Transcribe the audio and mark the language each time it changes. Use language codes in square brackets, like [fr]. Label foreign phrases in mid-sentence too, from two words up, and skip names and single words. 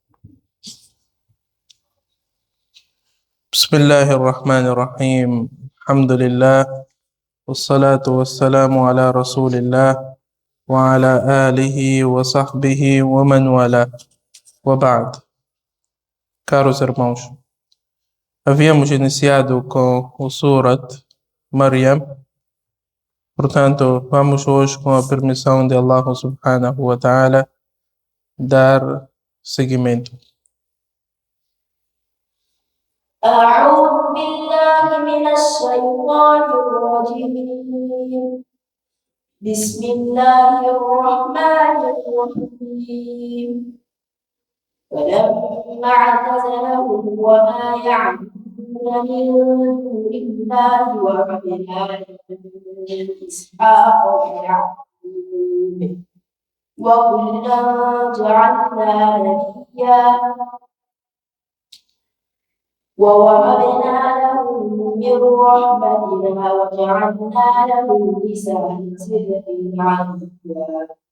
[ar] بسم الله الرحمن الرحيم. الحمد لله والصلاة والسلام على رسول الله وعلى آله وصحبه ومن والاه. وبعد. [pt] Caros irmãos, havíamos iniciado com o Surat Maryam. Portanto, vamos hoje, com a permissão de [ar] الله سبحانه وتعالى, [pt] dar seguimento. [ar] أعوذ بالله من الشيطان الرجيم. بسم الله الرحمن الرحيم. فلما اعتزلهم وما يعبدون من دون الله وهبنا له إسحاق ويعقوب وكلا جعلنا نبيا ووهبنا لهم من رحمتنا وجعلنا لهم لسان صدق عليا.